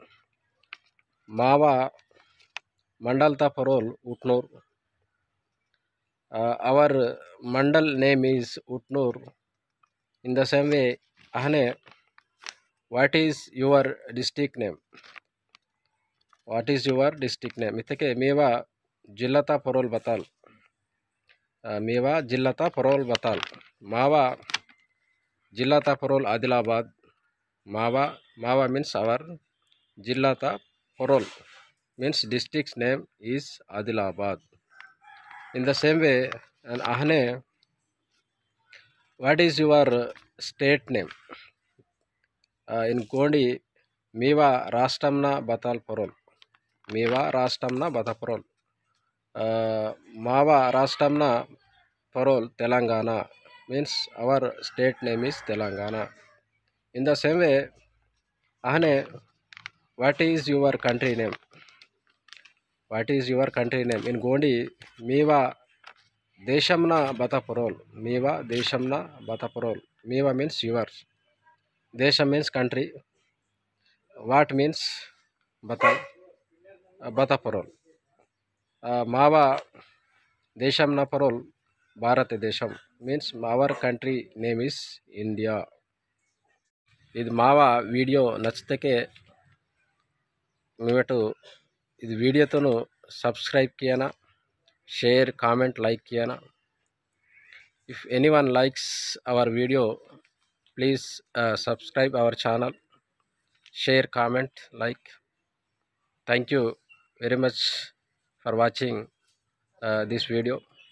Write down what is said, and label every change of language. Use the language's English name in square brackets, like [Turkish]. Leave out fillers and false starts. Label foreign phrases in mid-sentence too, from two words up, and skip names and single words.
[Gondi] Mava Mandalta Porol Utnur. [English] Our Mandal name is Utnur. In the same way, Ahne, what is your district name? What is your district name? [Gondi] Itake Meva Jillata Porol Batal. Meva Jillata Porol Batal. Mava Jillata Porol Adilabad. [English] Mava means our. [Gondi] Jillata Porol [English] means district's name is Adilabad. In the same way, and Ahne, what is your state name? In Gondi, [Gondi] Miva Rastamna Batal Porol. Miva Rastamna Bata Porol. Mava Rastamna Porol Telangana [English] means our state name is Telangana. In the same way, Ahne, what is your country name? What is your country name? In Gondi, [Gondi] Miva Deshamna Bata Porol. Miva Deshamna Bata Porol. [English] Miva means yours. Desha means country. What means Bata? [Gondi] Bata Porol. Mava Deshamna Porol. [English] Bharat Desham means our country name is India. [Gondi] This Mava video nachiteke meetu [English] this video [Gondi] tonu subscribe kiyana, [English] share, comment, like [Gondi] kiyana. [English] If anyone likes our video, please subscribe our channel, share, comment, like. Thank you very much for watching this video.